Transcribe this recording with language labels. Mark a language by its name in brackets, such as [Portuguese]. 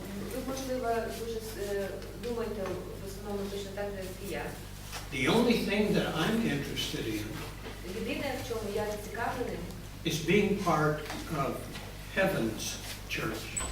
[Ukrainian] Ви, можливо, дуже думаєте в основному точно так же, як і я. [English] The only thing that I'm interested in [Ukrainian] Єдине, в чому я зацікавлений, [English] is being part of heaven's church.